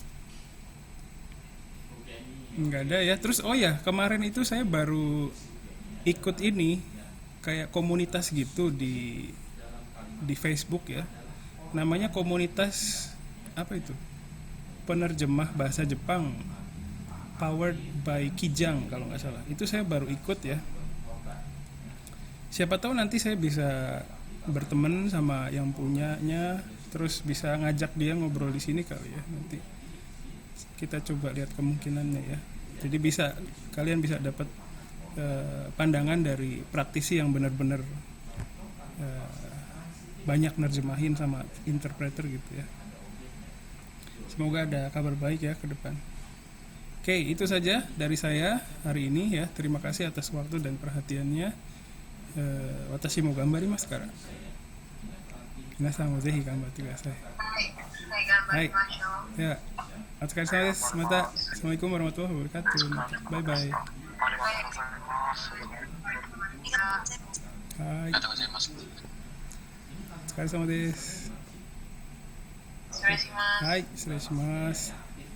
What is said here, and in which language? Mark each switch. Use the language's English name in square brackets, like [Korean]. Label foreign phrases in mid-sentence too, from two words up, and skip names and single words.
[Indonesian] Enggak ada ya. Terus oh ya, kemarin itu saya baru ikut ini kayak komunitas gitu di Facebook ya. Namanya komunitas apa itu? Penerjemah bahasa Jepang, [English] powered by [Indonesian] Kijang kalau nggak salah. Itu saya baru ikut ya. Siapa tahu nanti saya bisa berteman sama yang punyanya, terus bisa ngajak dia ngobrol di sini kali ya. Nanti kita coba lihat kemungkinannya ya. Jadi kalian bisa dapat pandangan dari praktisi yang benar-benar banyak nerjemahin sama interpreter gitu ya. Semoga ada kabar baik ya ke depan. Oke, itu saja dari saya hari ini ya. Terima kasih atas waktu dan perhatiannya. [Japanese] 私も頑張りますから。皆さんもぜひ頑張ってください. Hai. Ya. お疲れです. Mata. [Arabic] السلام عليكم ورحمة الله وبركاته. [English] Bye bye. Hai. [Japanese] お疲れ様です. 失礼します。はい、失礼します。